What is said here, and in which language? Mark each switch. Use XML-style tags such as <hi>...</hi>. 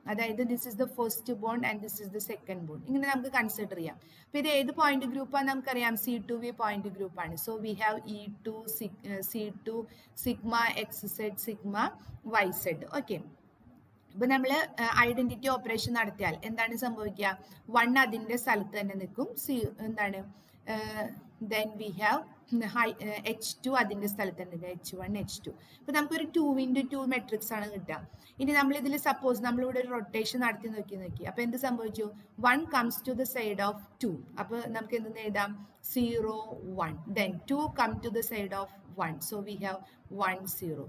<en>അതായത് this is the first bond and this is the second bond.</en> <ml>ഇങ്ങനെ നമുക്ക് consider ചെയ്യാം. അപ്പോൾ ഇത് ഏത് പോയിന്റ് ഗ്രൂപ്പാണ് നമുക്കറിയാം? C2V പോയിന്റ് ഗ്രൂപ്പാണ്.</ml> <en>So we have E2 C2 sigma XZ sigma YZ.</en> <ml>Okay, അപ്പോൾ നമ്മൾ ഐഡന്റിറ്റി ഓപ്പറേഷൻ നടത്തിയാൽ എന്താണ് സംഭവിക്കുക? 1 അതിൻ്റെ സ്ഥലത്ത് തന്നെ നിൽക്കും. എന്താണ് then we have H2 അതിൻ്റെ സ്ഥലത്ത് തന്നെ H1 H2. അപ്പോൾ നമുക്കൊരു 2x2 മെട്രിക്സ് ആണ് കിട്ടുക. ഇനി നമ്മളിതിൽ സപ്പോസ് നമ്മളിവിടെ ഒരു റൊട്ടേഷൻ നടത്തി നോക്കി. അപ്പോൾ എന്ത് സംഭവിച്ചു?</ml> <en>1 comes to the side of 2.</en> <ml>അപ്പോൾ നമുക്ക് എന്തെന്ന് എഴുതാം? 0 1.</ml> <en>then 2 come to the side of 1. So we have 1 0.</en>